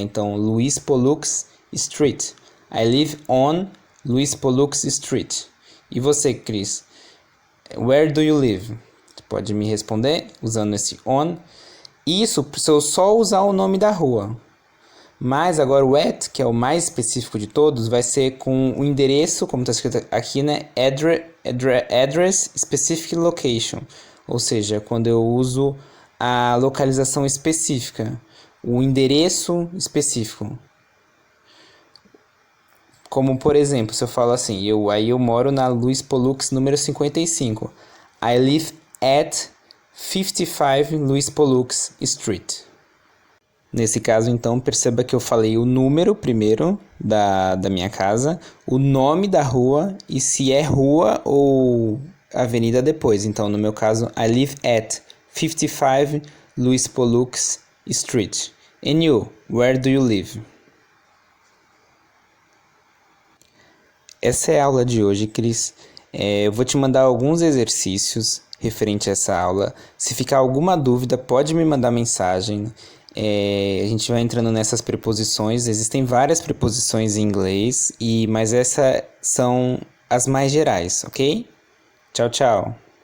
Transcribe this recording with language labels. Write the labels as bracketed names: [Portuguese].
[English] Então, Luiz Pollux Street. I live on Luiz Pollux Street. [Portuguese] E você, Cris? [English] Where do you live? [Portuguese] Você pode me responder usando esse on. Isso se eu só usar o nome da rua. Mas agora o at, que é o mais específico de todos, vai ser com o endereço, como está escrito aqui, né? [English] Address Specific Location. [Portuguese] Ou seja, quando eu uso a localização específica, o endereço específico. Como, por exemplo, se eu falo assim, eu moro na Luiz Pollux número 55. [English] I live at 55 Luiz Pollux Street. [Portuguese] Nesse caso, então, perceba que eu falei o número primeiro da minha casa, o nome da rua e se é rua ou avenida depois. Então, no meu caso, [English] I live at 55 Luiz Pollux Street. And you, where do you live? [Portuguese] Essa é a aula de hoje, Cris. Eu vou te mandar alguns exercícios referente a essa aula. Se ficar alguma dúvida, pode me mandar mensagem. A gente vai entrando nessas preposições. Existem várias preposições em inglês, mas essas são as mais gerais, ok? Tchau, tchau.